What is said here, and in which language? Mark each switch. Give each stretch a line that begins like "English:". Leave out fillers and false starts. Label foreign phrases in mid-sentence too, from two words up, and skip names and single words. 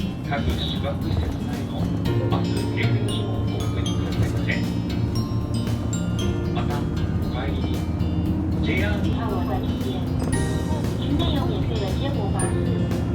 Japanese: 各宿泊施設内のバス停留所をお送りくださいませ。また、お帰りに JR
Chinese: 到了的地点，区内有免费的接驳巴士。